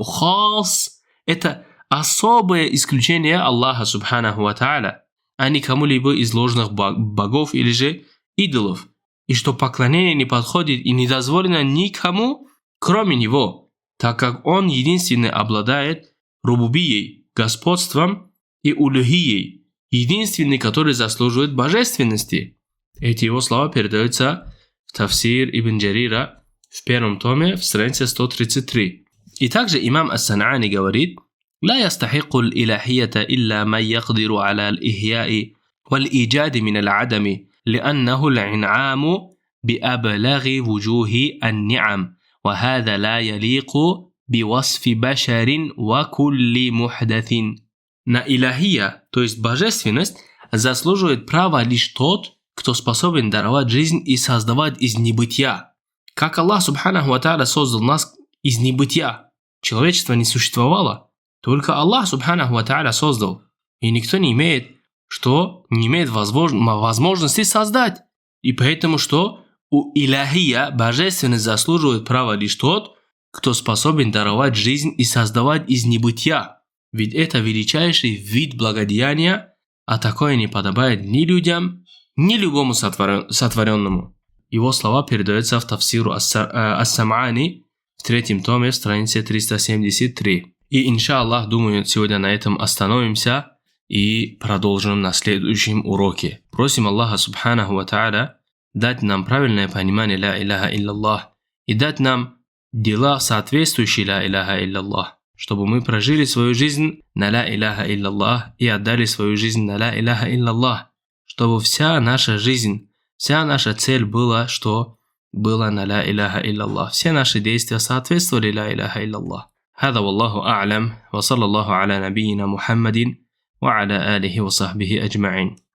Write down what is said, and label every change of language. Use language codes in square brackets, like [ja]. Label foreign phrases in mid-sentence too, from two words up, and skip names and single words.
[ru] Хас – это особое исключение [ar] الله سبحانه وتعالى, [ru] а не кому-либо из ложных богов или же идолов, и что поклонение не подходит и не дозволено никому, кроме Него, так как Он единственный обладает рубубией, господством, и улухией, единственный, который заслуживает божественности. Эти его слова передаются в Тафсир Ибн Джарира в 1 томе, в странице 133. И также имам Ас-Сан'ани говорит: [ar] «لا يستحق الإلهية إلا من يقدر على الإحياء والإيجاد من العدم، لأنه الإنعام بأبلغ وجوه النعم. وهذا لا يليق بوصف بشر وكل محدث». [ru] На илахия, то есть божественность, заслуживает права лишь тот, кто способен даровать жизнь и создавать из небытия. Как [ar] الله سبحانه وتعالى [ru] создал нас из небытия. Человечество не существовало, только [ar] الله سبحانه وتعالى [ru] создал. И никто не имеет возможности создать. И поэтому что? У илахия божественность заслуживает права лишь тот, кто способен даровать жизнь и создавать из небытия, ведь это величайший вид благодеяния, а такое не подобает ни людям, ни любому сотворенному. Его слова передаются в Тафсиру Ас-Сам'ани в 3 томе, странице 373. И, иншаллах, думаю, сегодня на этом остановимся и продолжим на следующем уроке. Просим [ar] الله سبحانه وتعالى [ru] дать нам правильное понимание [ar] لا إله إلا الله [ru] и дать нам дела, соответствующие [ar] لا إله إلا الله, [ru] чтобы мы прожили свою жизнь на [ar] لا إله إلا الله [ru] и отдали свою жизнь на [ar] لا إله إلا الله, [ru] чтобы вся наша жизнь, вся наша цель была, что было на [ar] لا إله إلا الله. [ru] Все наши действия соответствовали [ar] لا إله إلا الله. هذا والله أعلم وصلى الله على نبينا محمد وعلى آله وصحبه أجمعين.